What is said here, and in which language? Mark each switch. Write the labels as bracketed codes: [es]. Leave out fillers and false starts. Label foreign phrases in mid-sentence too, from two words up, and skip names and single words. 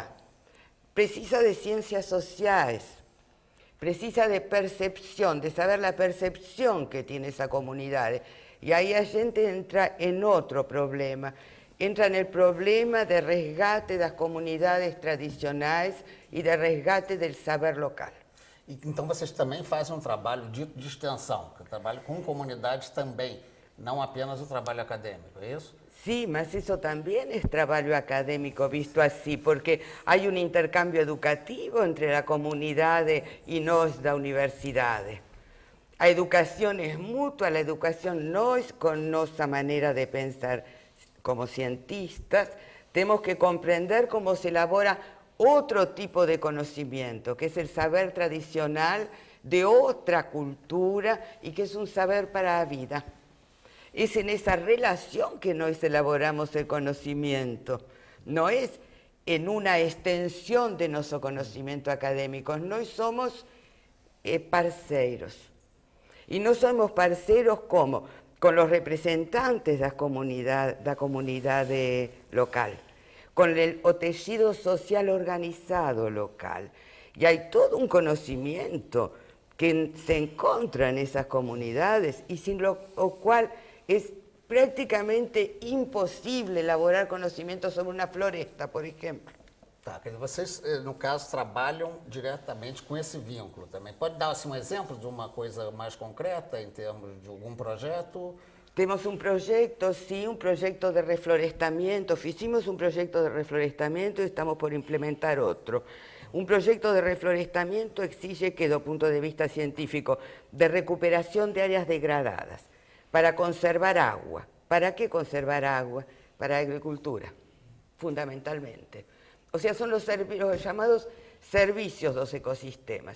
[es] Precisa de ciencias sociales, precisa de percepción, de saber la percepción que tiene esa comunidad. Y ahí la gente entra en otro problema. Entra en el problema de resgate de las comunidades tradicionales y de resgate del saber local. [pt] Então, vocês também fazem um trabalho de extensão, que trabalho com comunidades também, não apenas o trabalho acadêmico, é isso? [es] Sí, mas eso también es trabajo académico visto así, porque hay un intercambio educativo entre la comunidad y nos da universidad. La educación es mutua, la educación no es con nuestra manera de pensar. Como cientistas tenemos que comprender cómo se elabora otro tipo de conocimiento, que es el saber tradicional de otra cultura y que es un saber para la vida. es en esa relación que nos elaboramos el conocimiento, no es en una extensión de nuestro conocimiento académico, [pt] nós somos parceiros. [es] Y no somos parceiros como con los representantes [pt] da comunidade local, [es] con o tejido social organizado local. Y hay todo un conocimiento que se encuentra en esas comunidades y sin lo cual es prácticamente [pt] impossível elaborar conhecimento sobre uma floresta, por exemplo. Tá, quer dizer, vocês, no caso, trabalham diretamente com esse vínculo também. Pode dar assim, um exemplo de uma coisa mais concreta em termos de algum projeto? Temos um projeto, sim, um projeto de reflorestamento. Fizemos um projeto de reflorestamento e estamos por implementar outro. [es] Un proyecto de reflorestamento exige que, desde el punto de vista científico, de recuperación de áreas degradadas, para conservar agua. ¿Para qué conservar agua? Para agricultura, fundamentalmente. O sea, son los llamados servicios de los ecosistemas.